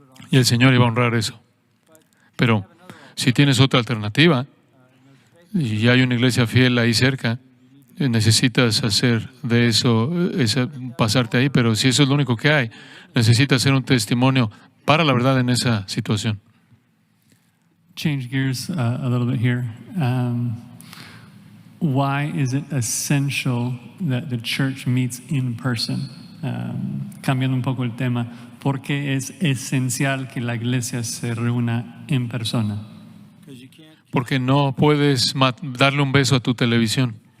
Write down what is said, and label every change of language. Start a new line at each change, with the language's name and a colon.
Spanish: Y el Señor iba a honrar eso. Pero si tienes otra alternativa y hay una iglesia fiel ahí cerca, necesitas hacer de eso, pasarte ahí, pero si eso es lo único que hay, necesitas hacer un testimonio para la verdad en esa situación.
English: Change gears a little bit here. Why is it essential that the church meets in person?
Spanish: Cambiando un poco el tema, ¿por qué es esencial que la iglesia se reúna en persona? Porque no puedes darle un beso a tu televisión.